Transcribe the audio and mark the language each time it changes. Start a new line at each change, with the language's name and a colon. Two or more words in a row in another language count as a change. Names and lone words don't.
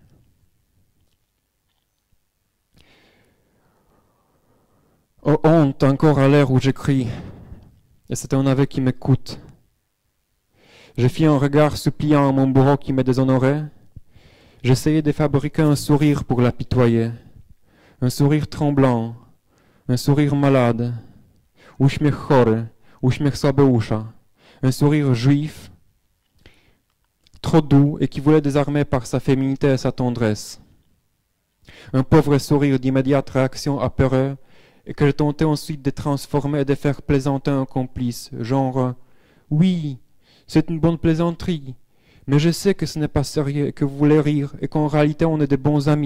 French: Oh honte, encore à l'heure où j'écris, et c'est un aveu qui m'écoute. Je fis un regard suppliant à mon bourreau qui me déshonorait. J'essayais de fabriquer un sourire pour l'apitoyer, un sourire tremblant, un sourire malade,
Polish: uśmiech chory, uśmiech słabeusza,
French: un sourire juif, trop doux et qui voulait désarmer par sa féminité et sa tendresse. Un pauvre sourire d'immédiate réaction apeureux, et que je tentais ensuite de transformer et de faire plaisanter un complice, genre « Oui, c'est une bonne plaisanterie, mais je sais que ce n'est pas sérieux et que vous voulez rire et qu'en réalité on est de bons amis.